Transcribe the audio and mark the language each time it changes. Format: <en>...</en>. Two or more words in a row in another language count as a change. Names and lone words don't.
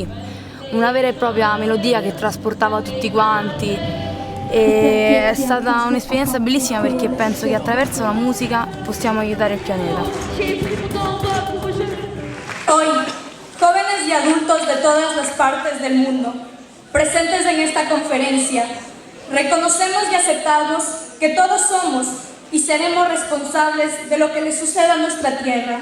<it>Una vera e propria melodia che trasportava tutti quanti. E è stata un'esperienza bellissima perché penso che attraverso la musica possiamo aiutare il pianeta.</it> <es>Hoy, jóvenes y adultos de todas las partes del mundo, presentes en esta conferencia, reconocemos y aceptamos que todos somos y seremos responsables de lo que le suceda a nuestra tierra.</es>